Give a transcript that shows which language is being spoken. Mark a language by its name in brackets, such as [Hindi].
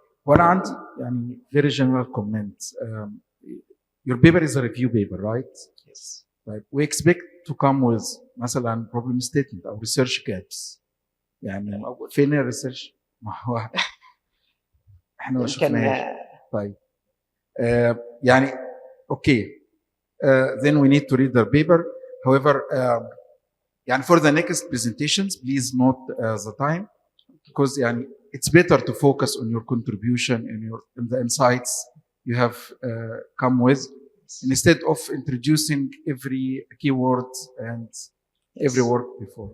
[Arabic] وانا عندي يعني [English] very general comment. Your paper is a review paper, right? Yes. Right. We expect to come with مثلا problem statement او research gaps. [Arabic] يعني فين الريسيرش؟ ما هو احنا ما شفناهاش. طيب يعني okay. [English] Then we need to read the paper. However, يعني for the next presentations, please note the time, because يعني it's better to focus on your contribution in the insights you have come with, instead of introducing every keyword and every word before.